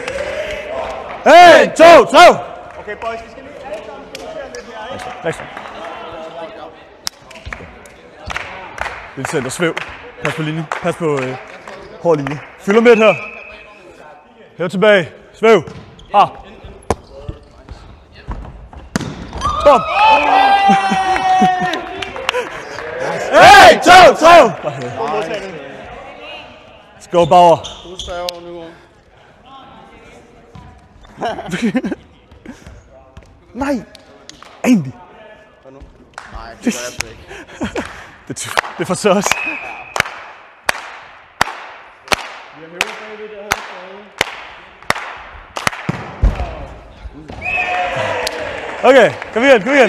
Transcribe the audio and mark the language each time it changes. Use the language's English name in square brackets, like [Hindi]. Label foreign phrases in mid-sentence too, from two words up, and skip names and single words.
[Danish] 1, 2, 3. [English] Okay, boys, [Danish] vi skal lige alle sammen fokusere lidt her, ikke? Next. Det er center. Svæv. Pas på linjen. Pas på hård linje. Fylder midt her. Hæver tilbage. Svæv. Bom. 1, 2, 3. [English] Let's go, [Danish] Bauer. Nej. Egentlig. Nej, det gør jeg ikke. Det er for søs. Okay, kom igen.